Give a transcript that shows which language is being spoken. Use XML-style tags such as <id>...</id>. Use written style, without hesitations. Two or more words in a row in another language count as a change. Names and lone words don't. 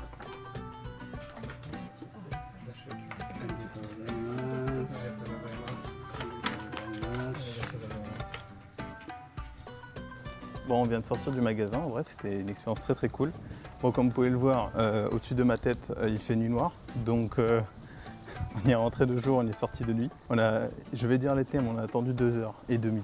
<ja>ありがとうございます。ありがとうございます。</ja> <fr>Bon, on vient de sortir du magasin, en vrai c'était une expérience très très cool. Bon, comme vous pouvez le voir, au-dessus de ma tête, il fait nuit noire, donc on y est rentré de jour, on est sorti de nuit. Je vais dire les thés, mais on a attendu 2h30.</fr>